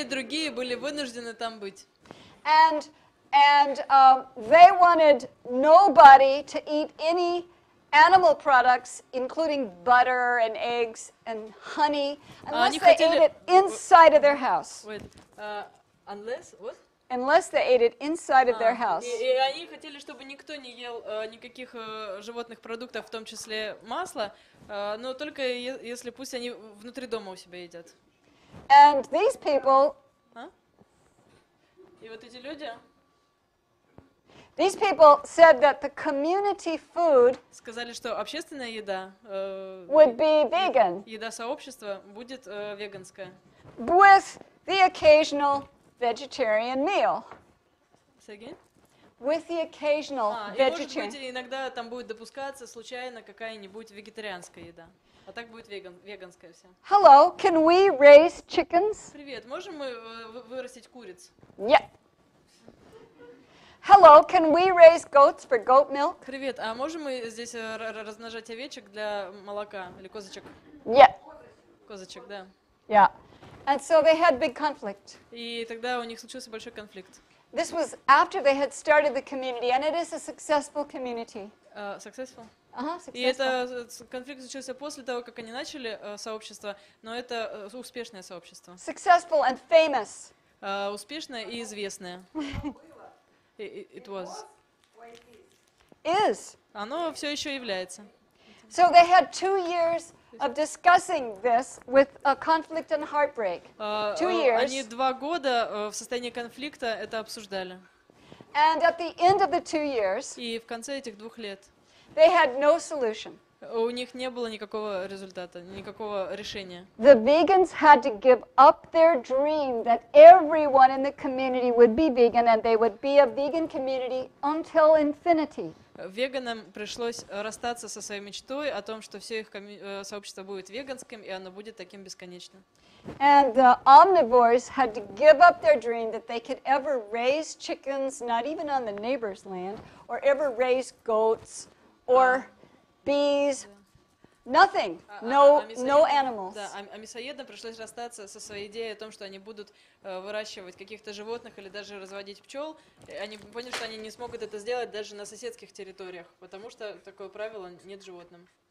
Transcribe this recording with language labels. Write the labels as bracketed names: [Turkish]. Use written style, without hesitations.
[Russian] и другие были вынуждены там быть. [English] and they wanted nobody to eat any animal products, including butter and eggs and honey, unless [Russian] они [English] they [Russian] хотели- [English] ate it inside of their house. Wait, unless, what? Unless they ate it inside of their house. [Russian] И они хотели, чтобы никто не ел никаких животных продуктов, в том числе масла, но только если пусть они внутри дома у себя едят. [English] And these people [Russian] И вот эти люди [English] said that the community food [Russian] сказали, что общественная еда, [English] would be vegan, [Russian] еда сообщества будет веганская. [English] with the occasional vegetarian meal. Say again? With the occasional [Russian] И может быть [English] vegetarian. [Russian] иногда там будет допускаться случайно какая-нибудь вегетарианская еда. А так будет веганская вся. [English] Hello, can we raise chickens? [Russian] Привет, можем мы вырастить куриц? [English] Yeah. Hello, can we raise goats for goat milk? [Russian] Привет, а можем мы здесь размножать овечек для молока или козочек? [English] Yeah. [Russian] Козочек, да. [English] Yeah. And so they had big conflict. [Russian] И тогда у них случился большой конфликт. [English] This was after they had started the community, and it is a successful community. Successful? И Successful. [Russian] это конфликт случился после того, как они начали сообщество, но это успешное сообщество. [English] Successful and famous. [Russian] Успешное и известное. [English] It was. Is. [Russian] Оно все еще является. [English] So they had 2 years of discussing this with a conflict and heartbreak. 2 years. [Russian] Они 2 года в состоянии конфликта это обсуждали. [English] And at the end of the 2 years, [Russian] И в конце этих 2 лет [English] they had no solution. [Russian] у них не было никакого результата, никакого решения. [English] The vegans had to give up their dream that everyone in the community would be vegan and they would be a vegan community until infinity. [Russian] Веганам пришлось расстаться со своей мечтой о том, что все их сообщество будет веганским, и оно будет таким бесконечным. [English] And the omnivores had to give up their dream that they could ever raise chickens, not even on the neighbor's land, or ever raise goats or bees. Nothing. No animals. [Russian] Да, мясоедам пришлось расстаться со своей идеей о том, что они будут выращивать каких-то животных или даже разводить пчел. Они поняли, что они не смогут это сделать даже на соседских территориях, потому что такое правило нет животным.